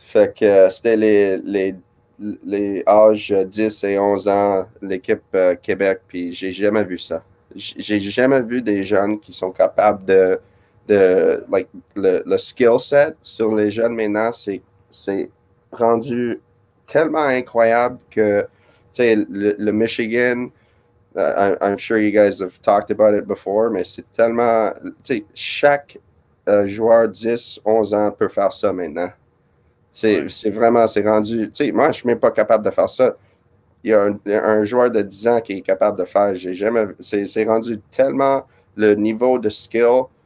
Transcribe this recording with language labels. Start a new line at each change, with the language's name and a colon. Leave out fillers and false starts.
French: Fait que c'était les âges 10 et 11 ans, l'équipe Québec, puis j'ai jamais vu ça. J'ai jamais vu des jeunes qui sont capables le skill set sur les jeunes maintenant, c'est rendu tellement incroyable que, le Michigan...
English: I'm sure you guys have talked about it before,
French: mais c'est tellement... chaque joueur 10, 11 ans peut faire ça maintenant. C'est vraiment... C'est rendu... moi, je suis même pas capable de faire ça. Il y a un joueur de 10 ans qui est capable de faire. J'ai jamais... C'est rendu tellement le niveau de skill.